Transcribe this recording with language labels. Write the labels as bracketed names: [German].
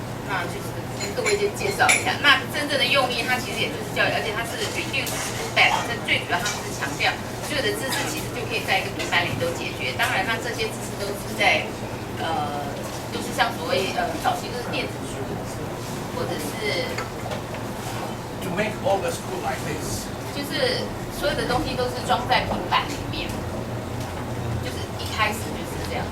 [Chinese] 那就是跟各位先介绍一下，那真正的用意，它其实也就是教育，而且它是 [English] reduce back， [Chinese] 这最主要他们是强调所有的知识其实就可以在一个平板里都解决。当然，那这些知识都是在都是像所谓早期都是电子书，或者是 [English] To make all the school like this. [Chinese] 就是所有的东西都是装在平板里面，就是一开始就是这样。